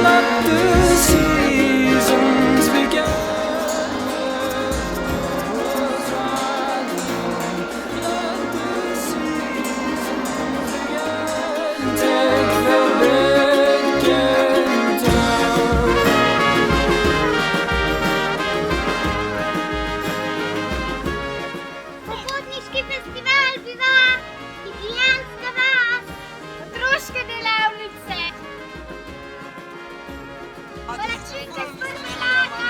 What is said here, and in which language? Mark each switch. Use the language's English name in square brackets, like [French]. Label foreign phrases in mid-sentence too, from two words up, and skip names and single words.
[English] Let the seasons begin. Take the beginning down. [Slovenian] Popotniški festival Bivak, Italijanska vas, otroške delavnice, palačinke s marmelado.